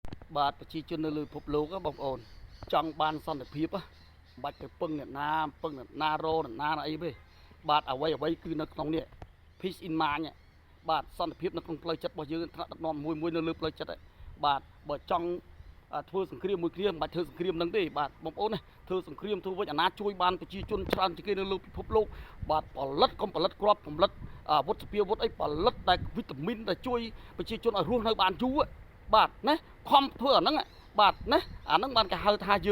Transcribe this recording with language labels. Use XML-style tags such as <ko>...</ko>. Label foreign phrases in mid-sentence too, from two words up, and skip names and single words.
<km>បាទប្រជាជននៅលើពិភពលោកបងប្អូនចង់បានសន្តិភាពបាច់ទៅពឹងអ្នកណារោអ្នកណាអីទេបាទអ្វីគឺនៅក្នុងនេះ</km> <en>peace in mind</en> <km>បាទសន្តិភាពនៅក្នុងផ្លូវចិត្តរបស់យើងថ្នាក់ដឹកនាំមួយនៅលើផ្លូវចិត្តបាទ បើចង់ធ្វើសង្គ្រាមមួយគ្នាមិនបាច់ធ្វើសង្គ្រាមនឹងទេបាទបងប្អូនណាធ្វើសង្គ្រាមធ្វើវិញអាណាជួយបានប្រជាជនច្រើនជាងគេនៅលើពិភពលោកបាទផលិតកុំផលិតគ្រាប់ផលិតអាវុធស ពាវុធអីផលិតតែវីតាមីនដែលជួយប្រជាជនឲ្យរស់នៅបានយូរបាទណាខំធ្វើអាហ្នឹងបាទណាអាហ្នឹងបានគេហៅថាយើង</km>